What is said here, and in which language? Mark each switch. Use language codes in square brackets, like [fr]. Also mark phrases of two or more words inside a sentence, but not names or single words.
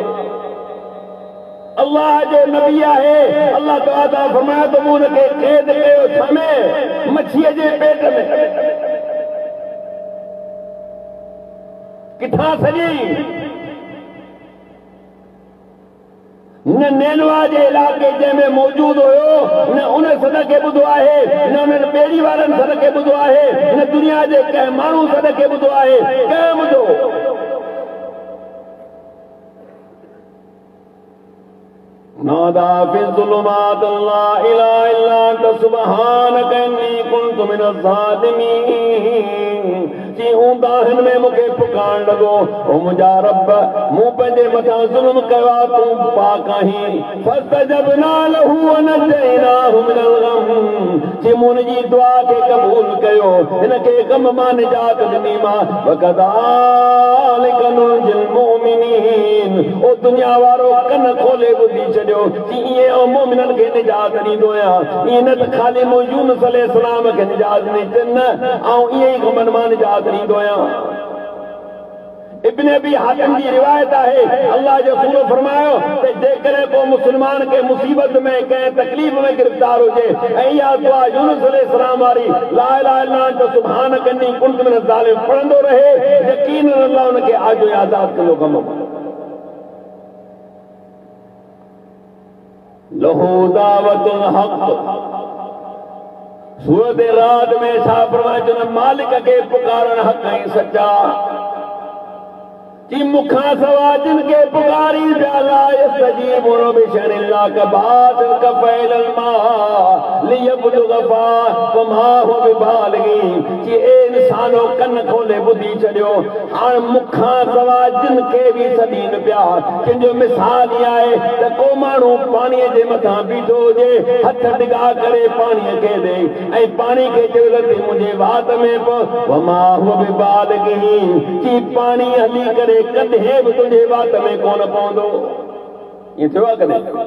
[sd] अल्लाह जो नबी आहे अल्लाह ताला फरमाए त मूं हुनखे क़ैद कयो छमे मच्छीअ जे पेट में किथां सॼी न नैनवा जे इलाइक़े जंहिंमें मौजूद हुयो न उन सॾ खे ॿुधो आहे न उन्हनि ॿेड़ी वारनि सॾ खे ॿुधो आहे न दुनिया जे कंहिं माण्हू सॾ खे ॿुधो आहे कंहिं ॿुधो [ar] نادى في الظلمات لا إله إلا أنت سبحانك إني كنت من الظالمين [sd] जी ऊंदा हिन में मूंखे पुकारण लॻो ओ मुंहिंजा रब मूं पंहिंजे मथां ज़ुल्म कयो आहे तूं पाक आहीं [ar] فاستجبنا له ونجيناه من الغم [sd] जी मूं हुनजी दुआ खे क़बूल कयो हिनखे गम मां निजात ॾिनी मां [ar] وكذلك ننجي المؤمنين [sd] ओ दुनिया वारो कन खोले ॿुधी छॾियो कि ईअं मोमिननि खे निजात ॾींदो आहियां ईअं न त ख़ाली मूं यूनुस अलैहिस्सलाम खे निजात ॾिनी न ऐं ईअं ई गमनि मां निजात ॾींदो आहियां इब्न अबी हातिम जी रिवायत आहे अल्लाह जो रसूल फरमायो त जेकॾहिं को मुस्लमान खे मुसीबत में कंहिं तकलीफ़ में गिरफ़्तार हुजे ऐं इहा दुआ यूनुस अलैहिस्सलाम वारी [ar] لا إله إلا أنت سبحانك إني كنت من الظالمين [sd] पढ़ंदो रहे यकीनन अल्लाह हुनखे आजो आज़ाद कंदो गम [ar] له دعوة الحق [sd] सूरत रात में छा फरमाए मालिक खे पुकारण हक़ ऐं सच्चा कि मुखां सवा जिन खे पुकारी पिया ला [ar] يستجيبون بشيء إلا كباسط كفيه الماء ليبلغ فما هو ببالغه [sd] कि ए इंसानो कन खोले ॿुधी छॾियो हाणे मुखां सवा जिन खे बि सॾीनि पिया कंहिंजो मिसाल ई आहे त को माण्हू पाणीअ जे मथां बीठो हुजे हथ डिघा करे पाणीअ खे ॾे ऐं पाणी खे चयो त मुंहिंजे वात में [ar] فما هو ببالغه [sd] कि पाणी हली करे कॾहिं बि तुंहिंजे वात में कोन पवंदो ईअं थियो आहे कॾहिं